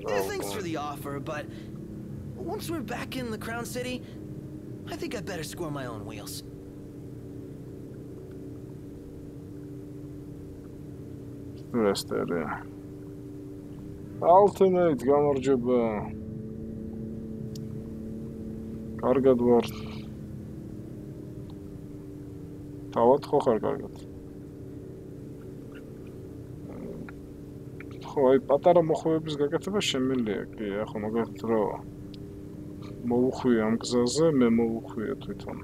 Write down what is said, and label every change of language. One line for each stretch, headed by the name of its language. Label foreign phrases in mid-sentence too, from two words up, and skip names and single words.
English: Yeah, thanks for the offer, but once we're back in the Crown City, I think I'd better score my own wheels. Resteri.
Georgian: Alternate გამარჯობა. კარგად ვარ. თავად ხო ხარ კარგად? ხო, აი პატარა მოხვეების გაკეთება შემიძლია, კი, ახლა მაგალითად რა მოვუხვიე ამ გზაზე, მე მოვუხვიე თვითონ.